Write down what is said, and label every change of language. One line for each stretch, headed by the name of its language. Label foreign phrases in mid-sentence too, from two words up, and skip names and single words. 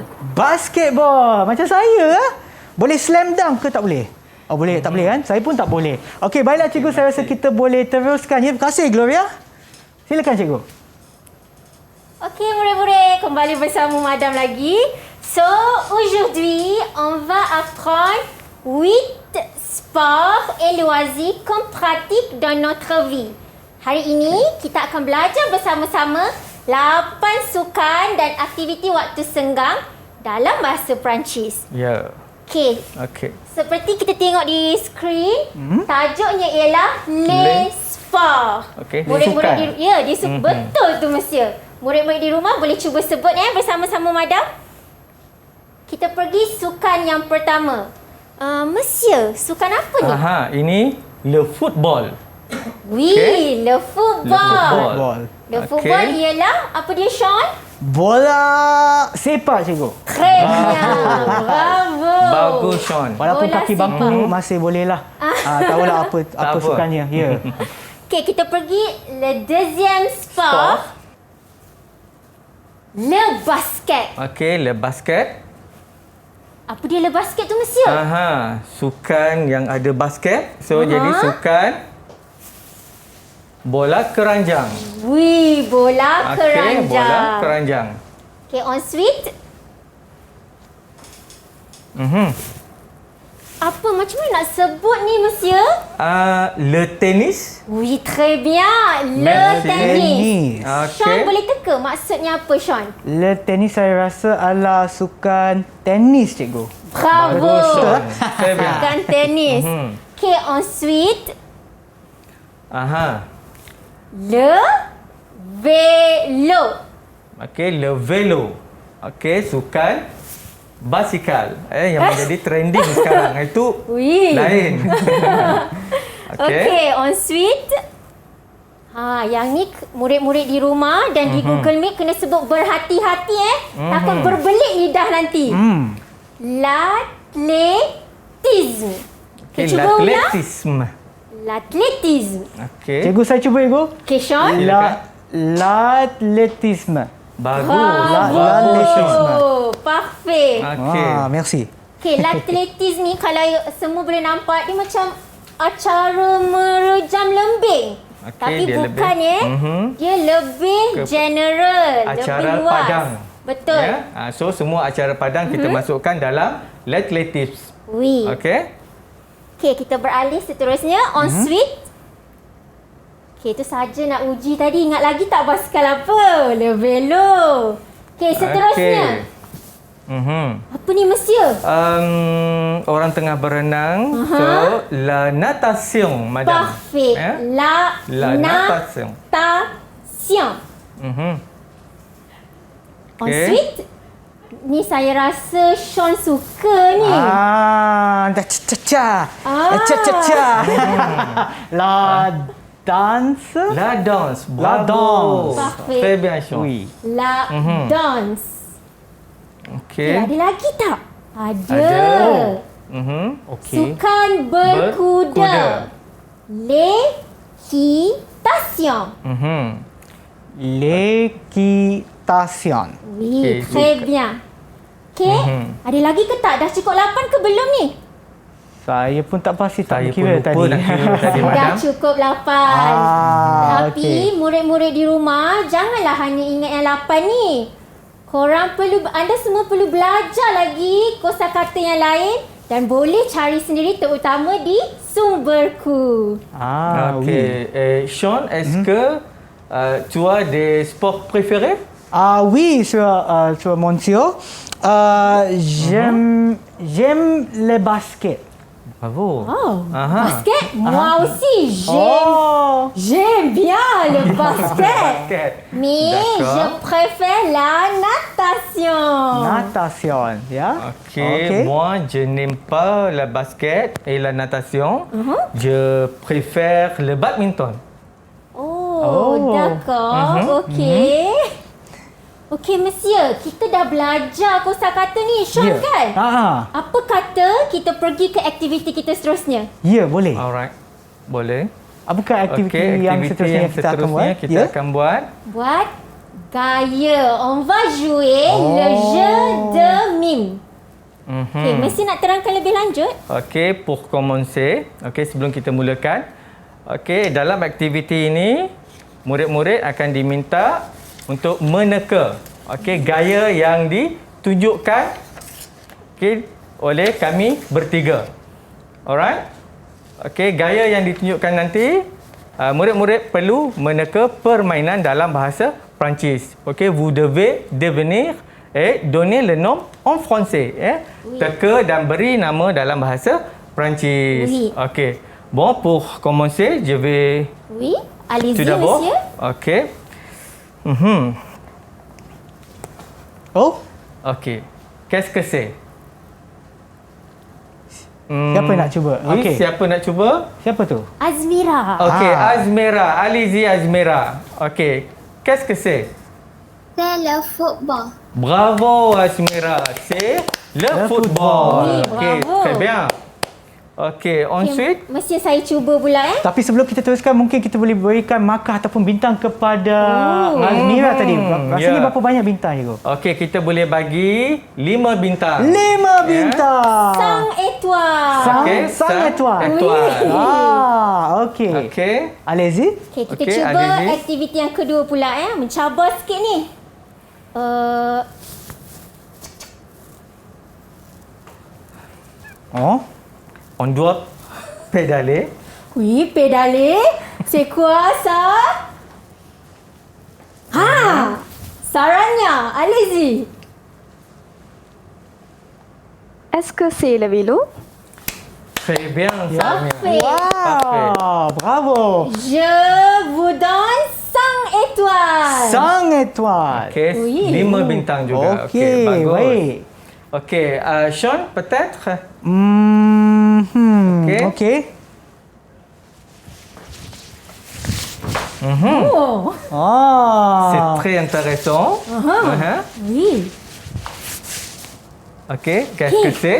Malay: Basketball. Macam saya. Boleh slam dunk ke tak boleh? Boleh. Tak boleh kan? Saya pun tak boleh. Okey, baiklah cikgu. Saya rasa kita boleh teruskan. Ya, terima kasih Gloria. Silakan cikgu. Okey murid-murid, kembali bersama Madam lagi. So,
French: aujourd'hui, on va apprendre 8 sports et loisirs qu'on pratique dans notre vie.
Malay: Hari ini, kita akan belajar bersama-sama 8 sukan dan aktiviti waktu senggang dalam bahasa Perancis. Ya. Okey. Okey. Seperti kita tengok di skrin, tajuknya ialah Les Sports. Okey. Murid-murid betul tu monsieur. Murid-murid di rumah boleh cuba sebut bersama-sama Madam. Kita pergi sukan yang pertama. Monsieur, sukan apa ni? Ini
French: le football. Oui, Okay. le football. Le Okey.
Malay: football ialah apa dia Sean? Bola sepak cikgu.
French: Très bien. Bravo.
Malay: Bagus Sean. Walaupun Bola kaki bangku sepak. masih bolehlah. Tahulah apa apa. sukannya. Ya. Okey, kita pergi
French: le deuxième sport. Le basket. Okey, le basket.
Malay: Apa dia
French: le basket
Malay: tu monsieur? Sukan yang ada basket. So jadi sukan bola keranjang. Oui, bola keranjang. Okey, bola keranjang.
French: Okey, ensuite.
Malay: Apa macam mana nak sebut ni monsieur?
French: Le tennis. Oui, très bien. Le Merci. tennis. Sean Okey.
Malay: boleh teka maksudnya apa Sean?
French: Le tenis
Malay: saya rasa adalah sukan tenis cikgu.
French: Bravo.
Malay: Bagus Sean.
French: Très bien.
Malay: Sukan tenis. Okey,
French: ensuite. Le vélo. Okey, le vélo.
Malay: Okey, sukan basikal. Yang menjadi trending sekarang. Itu Oui. lain. Okey, ensuite yang ni murid-murid di rumah dan di Google Meet kena sebut berhati-hati takut berbelit lidah nanti.
French: L'athlétisme. Okey,
Malay: cuba ulang.
French: l'atlétisme. L'athlétisme. Okey.
Malay: Cikgu, saya cuba, cikgu. Okay, Sean.
French: L'athlétisme.
Malay: Bagus.
French: L'athlétisme. Parfait. Okey. Merci.
Malay: Okay, l'athlétisme ni kalau semua boleh nampak dia macam acara merejam lembing. Okey, Tapi dia bukan lebih- Dia lebih general, Acara lebih luas. padang. Betul. Ya? So semua acara padang kita masukkan dalam l'athlétisme.
French: Oui. Okey.
Malay: Okay, kita beralih seterusnya.
French: Ensuite.
Malay: Okay, itu saja nak uji tadi. Ingat lagi tak basikal apa?
French: Le vélo.
Malay: Okay, seterusnya. Apa ni, monsieur? Orang tengah berenang. So
French: la natation, madame. Parfait.
Malay: Ya?
French: La natation. natation. Okay. Ensuite,
Malay: ni saya rasa Sean suka ni. Cha-cha-cha. Ah. Cha-cha-cha.
French: La danse. La danse. La Bravo. danse. Parfait. Très bien, Sean. Oui. La danse. Okey.
Malay: Ada lagi tak? Ada. Ada. Okey. Sukan berkuda. Berkuda. L'équitation. L'équitation. Oui, Okey, très bien. Okey, ada lagi ke tak? Dah cukup 8 ke belum ni? Saya pun tak pasti tak Saya pun kira lupa tadi. nak kira tadi, Dah madam. cukup 8. Tapi okey. murid-murid di rumah janganlah hanya ingat yang 8 ni. Anda semua perlu belajar lagi kosakata yang lain dan boleh cari sendiri terutama di sumberku. Ok.
French: Oui. Et Sean, est-ce que tu as des sports préférés? Oui, sur monsieur. J'aime le basket. Bravo. Oh, Aha. basket? Moi aussi, Oh. j'aime bien le basket. Basket. Mais D'accord. je préfère la natation. Natation, ya? Ok. Moi, je n'aime pas le basket et la natation. Je préfère le badminton. Oh, d'accord. Okey. Okey, monsieur.
Malay: Kita dah belajar kosakata ni, Sean kan? Apa kata kita pergi ke aktiviti kita seterusnya? Ya, boleh. Alright. Boleh. Apakah aktiviti Okey, yang aktiviti seterusnya yang kita akan buat? seterusnya kita akan buat. Buat gaya.
French: On va jouer le jeu de mime.
Malay: Okey, mesti nak terangkan lebih lanjut. Okey,
French: pour commencer,
Malay: sebelum kita mulakan, dalam aktiviti ini murid-murid akan diminta untuk meneka, gaya yang ditunjukkan oleh kami bertiga. Alright? Gaya yang ditunjukkan nanti murid-murid perlu meneka permainan dalam bahasa Perancis.
French: Vous devez devenir et donner le nom en français.
Malay: Teka dan beri nama dalam bahasa Perancis.
French: Oui. Bon, pour commencer, je vais Oui, allez-y, tout d'abord. monsieur. Oh, Qu'est-ce que c'est?
Malay: siapa nak cuba? Oui, siapa nak cuba? Siapa tu? Azmira. Azmira.
French: Allez-y, Azmira. Qu'est-ce que c'est? C'est le football. Bravo, Azmira. C'est le football. Oui, bravo. Très bien. Ensuite,
Malay: Mesti saya cuba pula Tapi sebelum kita teruskan, mungkin kita boleh berikan markah ataupun bintang kepada Azmira tadi. Rasanya berapa banyak bintang, cikgu? kita boleh bagi 5 bintang. 5 bintang.
French: Sang étoile. Sang étoile. Okey. Allez-y.
Malay: Okey, kita Okey, cuba
French: allez-y.
Malay: aktiviti yang kedua pula mencabar sikit ni.
French: On doit pédaler. Oui, pédaler. C'est quoi ça? Saranya, allez-y. Est-ce que c'est le vélo? Très bien, Samira. Parfait. Parfait. Bravo. Je vous donne étoile. Sang étoile. Okey, Oui.
Malay: 5 bintang juga. Okey, bagus. baik. Okey,
French: Sean, peut-être? Okey. Okey. Oh, C'est Ah. très intéressant. oui. Okey, qu'est-ce que c'est?